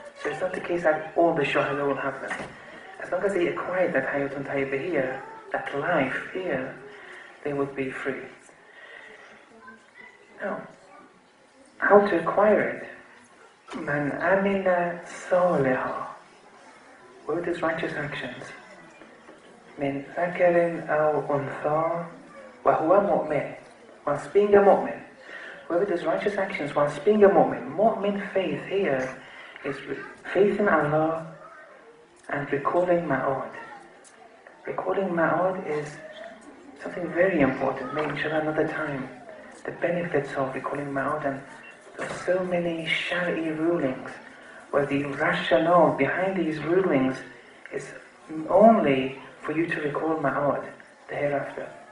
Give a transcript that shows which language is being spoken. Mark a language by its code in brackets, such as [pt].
[en] So it's not the case that all the Shuhada will have them. As long as they acquired that Hayatun Tayyebah here, that life here, they would be free. Now, how to acquire it? [ar] Man amila saliha. [en] What is righteous actions? [ar] Min ذكر أو أنثى وهو مؤمن. [en] Whilst being a mu'min. Whoever does righteous actions whilst being a mu'min. Mu'min faith here is faith in Allah and recalling ma'ad. Recalling ma'ad is something very important. Maybe inshallah another time. The benefits of recalling ma'ad, and there are so many shari'i rulings where the rationale behind these rulings is only for you to recall ma'ad, the hereafter.